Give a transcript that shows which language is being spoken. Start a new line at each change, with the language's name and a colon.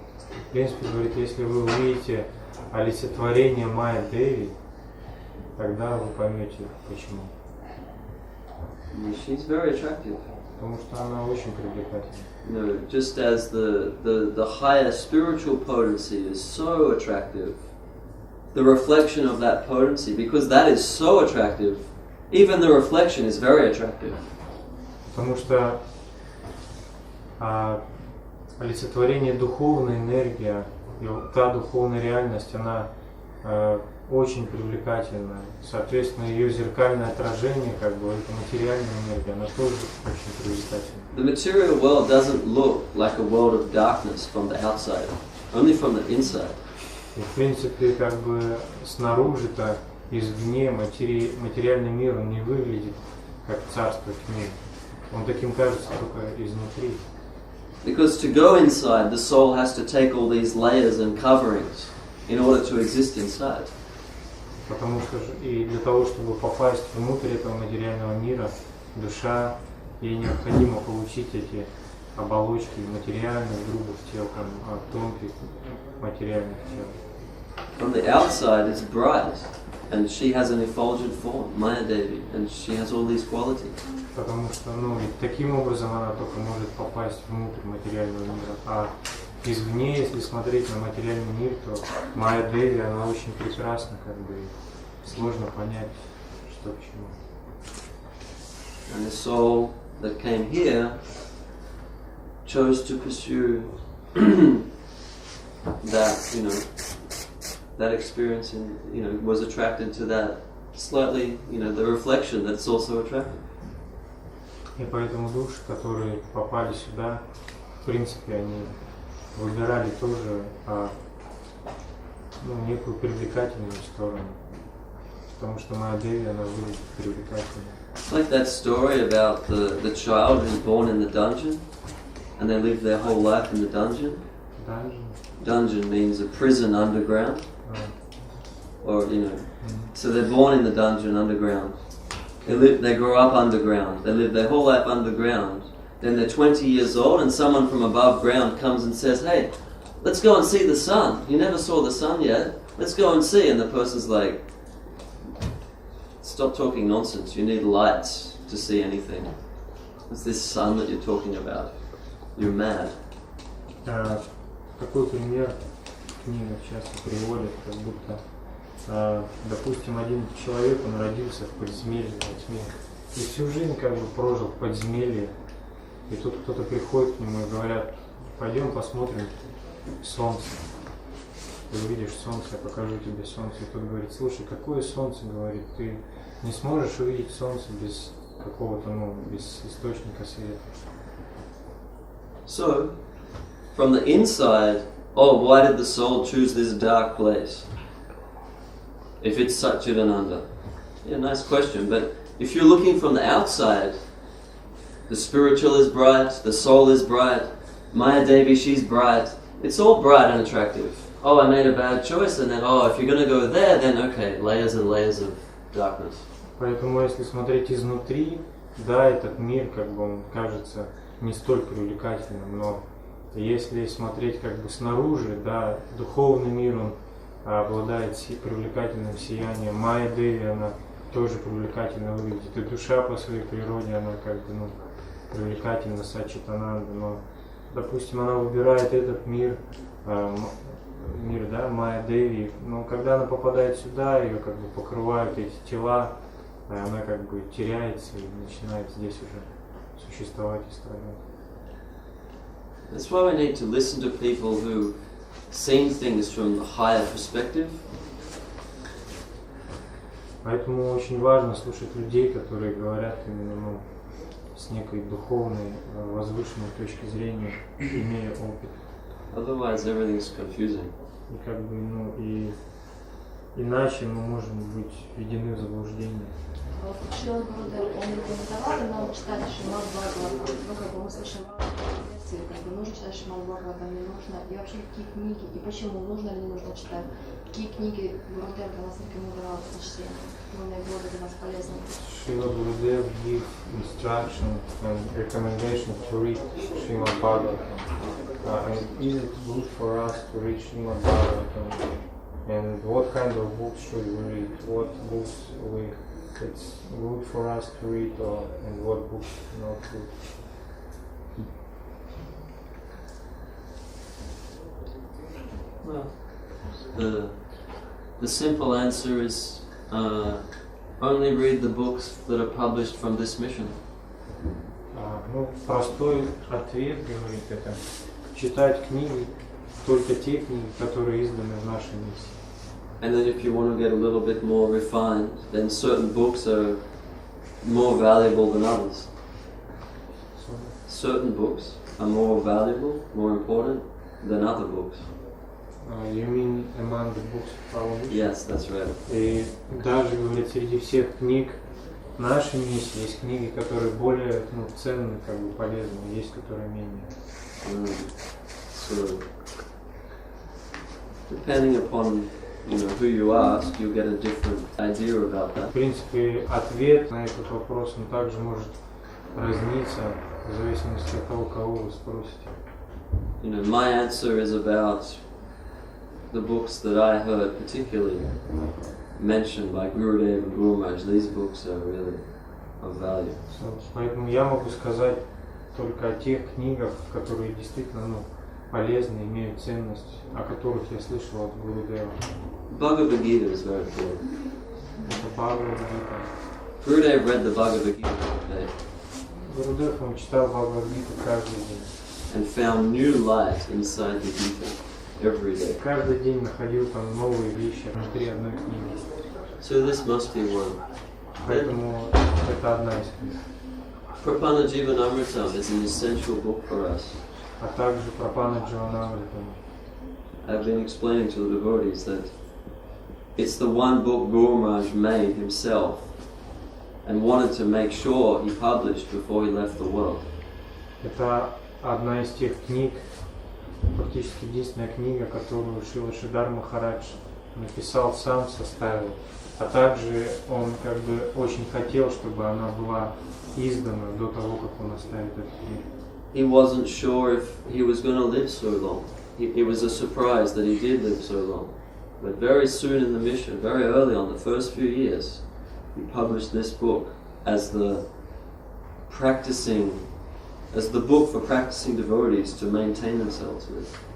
Russian: В принципе, говорит, если вы увидите олицетворение Майя Деви, тогда вы поймете, почему.
English: She's very attractive.
Russian: Потому что она очень привлекательна.
English: You know, just as the higher spiritual potency is so attractive, the reflection of that potency, because that is so attractive, even the reflection is very attractive.
Russian: Потому что олицетворение духовной энергии, и вот та духовная реальность, она очень привлекательна. Соответственно, ее зеркальное отражение, как бы, это материальная энергия, она тоже очень привлекательна.
English: The material world doesn't look like a world of darkness from the outside, only from the inside.
Russian: И, в принципе, как бы снаружи-то, извне, материальный мир, он не выглядит как царство тьмы. Он таким кажется только изнутри.
English: Because to go inside, the soul has to take all these layers and coverings in order to exist inside.
Russian: Потому что и для того, чтобы попасть внутрь этого материального мира, душа, ей необходимо получить эти оболочки материальных грубых тел, тонких материальных тел.
English: On the outside, it's bright, and she has an effulgent form, Maya Devi, and she has all these qualities.
Russian: Потому что, ну, и таким образом она только может попасть внутрь материального мира. А извне, если смотреть на материальный мир, то Майя Деви, она очень прекрасна, как бы, и сложно понять, что к чему.
English: And the soul that came here chose to pursue that, that experience, and was attracted to that slightly, the reflection that's also attractive.
Russian: И поэтому души, которые попали сюда, в принципе, они выбирали тоже некую привлекательную сторону. Потому что Майя Деви, она выглядит привлекательной.
English: It's like that story about the child who's born in the dungeon, and they live their whole life in the dungeon. Dungeon. Dungeon means a prison underground, or so they're born in the dungeon underground. They grow up underground. They live their whole life underground. Then they're 20 years old, and someone from above ground comes and says, "Hey, let's go and see the sun. You never saw the sun yet. Let's go and see." And the person's like, "Stop talking nonsense. You need lights to see anything. It's this sun that you're talking about. You're mad."
Russian: Такой пример в книгах часто приводят, как будто, допустим, один человек, он родился в подземелье, во тьме, и всю жизнь как бы прожил в подземелье, и тут кто-то приходит к нему и говорят: пойдем посмотрим солнце. Ты увидишь солнце, я покажу тебе солнце. И тот говорит: слушай, какое солнце, говорит, ты не сможешь увидеть солнце без какого-то, без источника света.
English: So, from the inside, why did the soul choose this dark place? If it's Satchidananda. Yeah, nice question. But if you're looking from the outside, the spiritual is bright, the soul is bright, Maya Devi, she's bright. It's all bright and attractive. I made a bad choice, and then, if you're going to go there, then okay, layers and layers of darkness.
Russian: Поэтому, если смотреть изнутри, да, этот мир, как бы, он кажется не столь привлекательным, но если смотреть как бы снаружи, да, духовный мир, он обладает привлекательным сиянием. Майя Деви, она тоже привлекательно выглядит. И душа по своей природе, она как бы, привлекательна, Саччитананда. Но, допустим, она выбирает этот мир, да, Майя Деви. Но когда она попадает сюда, ее как бы покрывают эти тела, она как бы теряется и начинает здесь уже существовать и страдать.
English: That's why we need to listen to people who see things from the higher perspective.
Russian: Поэтому очень важно слушать людей, которые говорят именно с некой духовной, возвышенной точки зрения, имея опыт.
English: Otherwise, everything's confusing.
Russian: И как бы, и иначе мы можем быть введены в заблуждение. Вот Шрила Гурудев, он рекомендовал нам читать Шримад Бхагаватам. Мы слышим версии, нужно читать Шримад Бхагаватам, не нужно. И вообще, какие книги, и почему, нужно или не нужно читать. Какие книги Гурудев для нас рекомендовал к чтению, наиболее для нас полезны.
English: Шрила Гурудев give instruction and recommendation to read Shrimad Bhagavatam. And is it good for us to read Shrimad Bhagavatam? And what kind of books should we read? What books it's good for us to read, and what books not good? Well, the simple answer is only read the books that are published from this mission.
Russian: Простой ответ говорит это: читать книги, только те книги, которые изданы в нашей миссии.
English: And then if you want to get a little bit more refined, then certain books are more valuable than others. Certain books are more valuable, more important than other books. You mean among the books of our mission? Yes, that's right.
Russian: И даже, говорят, среди всех книг нашей миссии есть книги, которые более ценны, как бы полезны, есть которые менее.
English: So, depending upon who you ask, you get a different idea about that.
Russian: В принципе, ответ на этот вопрос он также может разниться в зависимости от того, кого вы спросите.
English: My answer is about the books that I heard particularly mentioned by Gurudev and Guru Maharaj, these books are really of value.
Russian: Поэтому я могу сказать только о тех книгах, которые действительно полезны, имеют ценность, о которых я слышал от Гурудева.
English: Bhagavad Gita is very important.
Russian: Это Бхагавад-гита.
English: Gurudev read the Bhagavad Gita every day
Russian: Гурудев, он читал Бхагавад-гиту каждый день.
English: and found new light inside the Gita every day.
Russian: Каждый день находил там новые вещи внутри одной книги.
English: So this must be one.
Russian: Поэтому это одна из книг.
English: Prapana Jivanamritam is an essential book for us.
Russian: А также Прапана Дживанамритам.
English: I've been explaining to the devotees that it's the one book Guru Maharaj made himself and wanted to make sure he published before he left the world.
Russian: Это одна из тех книг, практически единственная книга, которую Шрила Шридар Махарадж написал сам, составил. А также он как бы очень хотел, чтобы она была издана до того, как он оставит эту книгу.
English: He wasn't sure if he was going to live so long. It was a surprise that he did live so long. But very soon in the mission, very early on, the first few years, he published this book as the book for practicing devotees to maintain themselves with.